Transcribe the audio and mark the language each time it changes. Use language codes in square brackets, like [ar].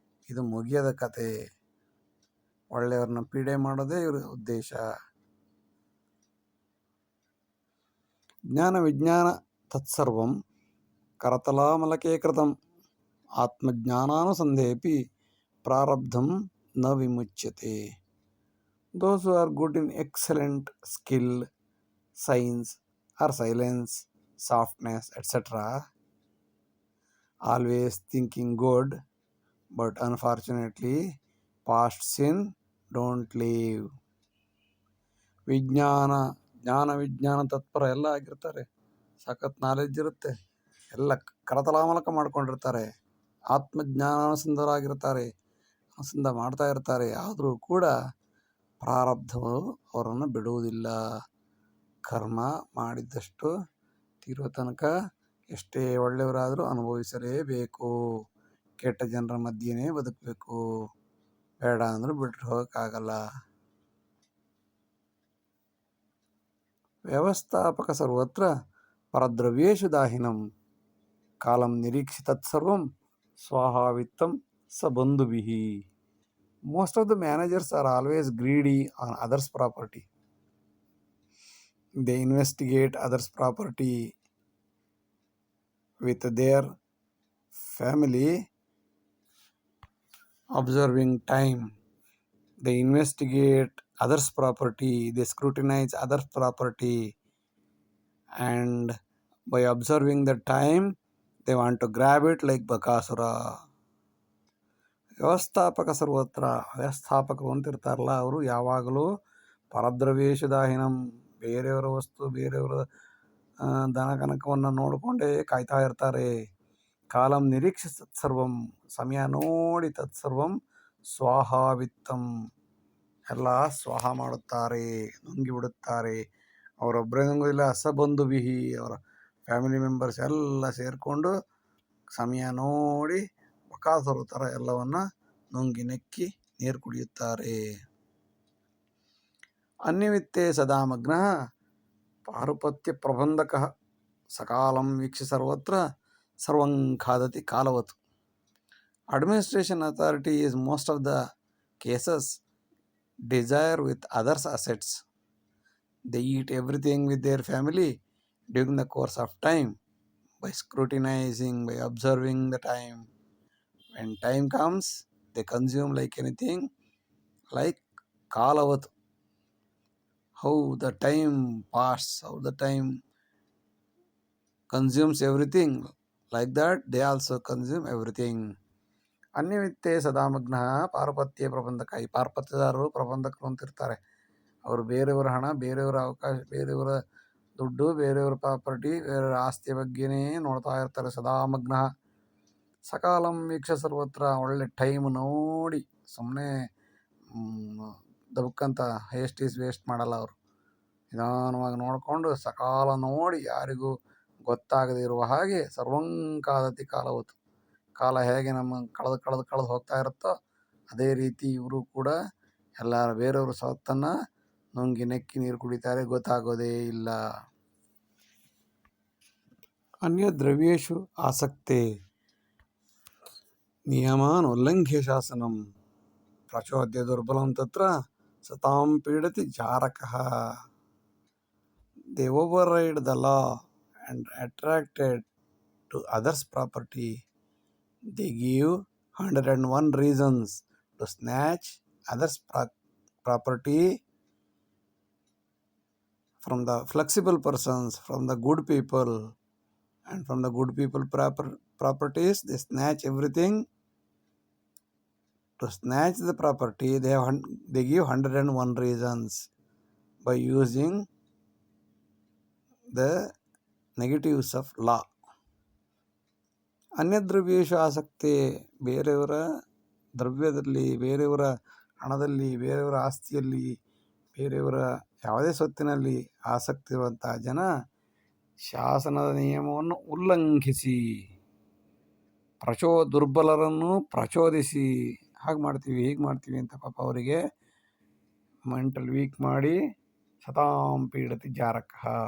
[kn] ಇದು ಮುಗಿಯದ ಕತೆ. ಒಳ್ಳೆಯವ್ರನ್ನ ಪೀಡೆ ಮಾಡೋದೇ ಇವ್ರ ಉದ್ದೇಶ. [sa] ಜ್ಞಾನ ವಿಜ್ಞಾನ ತತ್ಸರ್ವಂ ಕರತಲಾಮಲಕೆ ಕೃತಂ, ಆತ್ಮಜ್ಞಾನಾನುಸಂಧೇಪಿ ಪ್ರಾರಬ್ಧಂ ನ ವಿಮುಚ್ಯತೆ. [en] Those who are good in excellent skill, science or silence, softness, etc., always thinking good, but unfortunately past sin don't leave. [kn] ಜ್ಞಾನ ವಿಜ್ಞಾನ ತತ್ಪರ ಎಲ್ಲ ಆಗಿರ್ತಾರೆ, ಸಖತ್ ನಾಲೆಡ್ಜ್ ಇರುತ್ತೆ, ಎಲ್ಲ ಕರತಲಾಮಲಕ ಮಾಡ್ಕೊಂಡಿರ್ತಾರೆ, ಆತ್ಮಜ್ಞಾನಾನುಸಂಧರಾಗಿರ್ತಾರೆ, ಅನುಸಂಧ ಮಾಡ್ತಾ ಇರ್ತಾರೆ. ಆದರೂ ಕೂಡ ಪ್ರಾರಬ್ಧವು ಅವರನ್ನು ಬಿಡುವುದಿಲ್ಲ. ಕರ್ಮ ಮಾಡಿದ್ದಷ್ಟು ತೀರೋ ತನಕ ಎಷ್ಟೇ ಒಳ್ಳೆಯವರಾದರೂ ಅನುಭವಿಸಲೇಬೇಕು. ಕೆಟ್ಟ ಜನರ ಮಧ್ಯೆನೇ ಬದುಕಬೇಕು, ಬೇಡ ಅಂದ್ರೆ ಬಿಟ್ಟು ಹೋಗೋಕ್ಕಾಗಲ್ಲ. [sa] ವ್ಯವಸ್ಥಾಪಕ ಸರ್ವತ್ರ ಪರದ್ರವ್ಯೇಶು ದಾಹಿನಂ ಕಾಲಂ ನಿರೀಕ್ಷಿ ತತ್ಸರ್ವಂ ಸ್ವಾಹಾವಿತ್ತಂ ಸ ಬಂಧುಭಿಃ. [en] Most of the managers are always greedy on others' property. They investigate others' property with their family, observing time. They investigate others' property, they scrutinize others' property, and by observing the time, they want to grab it like Bakasura. [sa] ವ್ಯವಸ್ಥಾಪಕ ಸರ್ವತ್ರ, [kn] ವ್ಯವಸ್ಥಾಪಕರು ಅಂತಿರ್ತಾರಲ್ಲ, ಅವರು ಯಾವಾಗಲೂ [sa] ಪರದ್ರವ್ಯೇಶದಾಹಿನಂ, [kn] ಬೇರೆಯವರ ವಸ್ತು ಬೇರೆಯವರ ದನ ಕನಕವನ್ನು ನೋಡಿಕೊಂಡೇ ಕಾಯ್ತಾ ಇರ್ತಾರೆ. [sa] ಕಾಲಂ ನಿರೀಕ್ಷೆ ತತ್ಸರ್ವಂ, [kn] ಸಮಯ ನೋಡಿ [sa] ತತ್ಸರ್ವಂ ಸ್ವಾಹಾವಿತ್ತಂ, [kn] ಎಲ್ಲ ಸ್ವಾಹ ಮಾಡುತ್ತಾರೆ, ನುಂಗಿಬಿಡುತ್ತಾರೆ. ಅವರೊಬ್ಬರೇ ನುಂಗೋದಿಲ್ಲ, [sa] ಸಬಂಧುಭಿಹಿ, [kn] ಅವರ ಫ್ಯಾಮಿಲಿ ಮೆಂಬರ್ಸ್ ಎಲ್ಲ ಸೇರಿಕೊಂಡು ಸಮಯ ನೋಡಿ ಬಕಾಸುರ ಥರ ಎಲ್ಲವನ್ನ ನುಂಗಿ ನೆಕ್ಕಿ ನೀರು ಕುಡಿಯುತ್ತಾರೆ. [sa] ಅನ್ಯವಿತ್ತೇ ಸದಾ ಮಗ್ನಃ ಪಾರುಪತ್ಯ ಪ್ರಬಂಧಕಃ ಸಕಾಲಂ ವೀಕ್ಷಿ ಸರ್ವತ್ರ ಸರ್ವಂ ಖಾದತಿ ಕಾಲವತ್. [en] Administration authority is most of the cases desire with others' assets. They eat everything with their family during the course of time by scrutinizing, by observing the time. When time comes, they consume like anything, like kalavat. How the time passes, how the time consumes everything, like that they also consume everything. [sa] ಅನ್ಯವಿತ್ತೇ ಸದಾಮಗ್ನಃ ಪಾರಪತ್ಯ ಪ್ರಬಂಧಕ. [kn] ಈ ಪಾರ್ಪತ್ಯದಾರರು ಪ್ರಬಂಧಕರು ಅಂತಿರ್ತಾರೆ. ಅವರು ಬೇರೆಯವರ ಹಣ, ಬೇರೆಯವರ ಅವಕಾಶ, ಬೇರೆಯವರ ದುಡ್ಡು, ಬೇರೆಯವರ ಪ್ರಾಪರ್ಟಿ, ಬೇರೆಯವರ ಆಸ್ತಿಯ ಬಗ್ಗೆನೇ ನೋಡ್ತಾ ಇರ್ತಾರೆ. [sa] ಸದಾಮಗ್ನಃ ಸಕಾಲಂ ವೀಕ್ಷ ಸರ್ವತ್ರ, [kn] ಒಳ್ಳೆ ಟೈಮ್ ನೋಡಿ, ಸುಮ್ಮನೆ ದಬಕ್ಕಂತ [en] haste is waste [kn] ಮಾಡಲ್ಲ. ಅವರು ನಿಧಾನವಾಗಿ ನೋಡಿಕೊಂಡು ಸಕಾಲ ನೋಡಿ, ಯಾರಿಗೂ ಗೊತ್ತಾಗದೇ ಇರುವ ಹಾಗೆ [sa] ಸರ್ವಂಕಾದತಿ ಕಾಲವತ್ತು, [kn] ಕಾಲ ಹೇಗೆ ನಮ್ಮ ಕಳೆದು ಹೋಗ್ತಾ ಇರುತ್ತೋ ಅದೇ ರೀತಿ ಇವರು ಕೂಡ ಎಲ್ಲ ಬೇರೆಯವರು ಸವತ್ತನ್ನು ನುಂಗಿ ನೆಕ್ಕಿ ನೀರು ಕುಡಿತಾರೆ, ಗೊತ್ತಾಗೋದೇ ಇಲ್ಲ. [sa] ಅನ್ಯ ದ್ರವ್ಯೇಶು ಆಸಕ್ತೆ ನಿಯಮಾನ್ ಉಲ್ಲಂಘ್ಯ ಶಾಸನಂ ಪ್ರಚೋದ್ಯ ದುರ್ಬಲಂ ತತ್ರ ಸತಾಂ ಪೀಡತಿ ಜಾರಕಃ. [en] They override the law and attracted to others' property. They give 101 reasons to snatch others' property from the flexible persons, from the good people, and from the good people properties they snatch everything. To snatch the property, they give 101 reasons by using the negatives of law. [kn] ಅನ್ಯದ್ರವ್ಯೇಶು ಆಸಕ್ತಿ, ಬೇರೆಯವರ ದ್ರವ್ಯದಲ್ಲಿ, ಬೇರೆಯವರ ಹಣದಲ್ಲಿ, ಬೇರೆಯವರ ಆಸ್ತಿಯಲ್ಲಿ, ಬೇರೆಯವರ ಯಾವುದೇ ಸ್ವತ್ತಿನಲ್ಲಿ ಆಸಕ್ತಿ ಇರುವಂತಹ ಜನ ಶಾಸನದ ನಿಯಮವನ್ನು ಉಲ್ಲಂಘಿಸಿ ದುರ್ಬಲರನ್ನು ಪ್ರಚೋದಿಸಿ, ಹಾಗೆ ಮಾಡ್ತೀವಿ ಹೀಗೆ ಮಾಡ್ತೀವಿ ಅಂತ ಪಾಪ ಅವರಿಗೆ ಮೆಂಟಲ್ ವೀಕ್ ಮಾಡಿ [sa] ಸತಾಂ ಪೀಡತಿ ಜಾರಕಃ.